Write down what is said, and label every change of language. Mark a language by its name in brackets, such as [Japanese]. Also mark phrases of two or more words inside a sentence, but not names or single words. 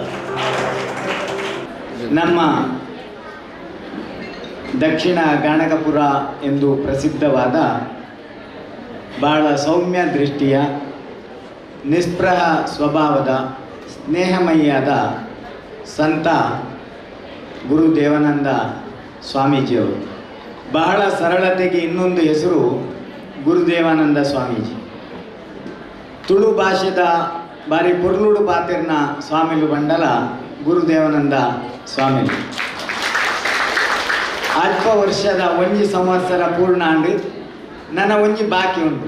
[Kannada] ನಮ್ಮ ದಕ್ಷಿಣ ಗಾಣಗಪುರ ಎಂದು ಪ್ರಸಿದ್ಧವಾದ ಬಹಳ ಸೌಮ್ಯ ದೃಷ್ಟಿಯ ನಿಸ್ಪೃಹ ಸ್ವಭಾವದ ಸ್ನೇಹಮಯಿಯಾದ ಸಂತ ಗುರು ದೇವಾನಂದ ಸ್ವಾಮೀಜಿಯವರು. ಬಹಳ ಸರಳತೆಗೆ ಇನ್ನೊಂದು ಹೆಸರು ಗುರುದೇವಾನಂದ ಸ್ವಾಮೀಜಿ. [Tulu] ತುಳು ಭಾಷೆದ ಬಾರಿ ಪುರ್ಲುಡು ಪಾತಿರ್ನ ಸ್ವಾಮಿಲು ಬಂಡಲ ಗುರುದೇವಾನಂದ ಸ್ವಾಮಿಲು. ಅಲ್ಪ ವರ್ಷದ ಒಂಜಿ ಸಂವತ್ಸರ ಪೂರ್ಣ ಅಂಡು ನನ್ನ ಒಂಜಿ ಬಾಕಿ ಉಂಟು.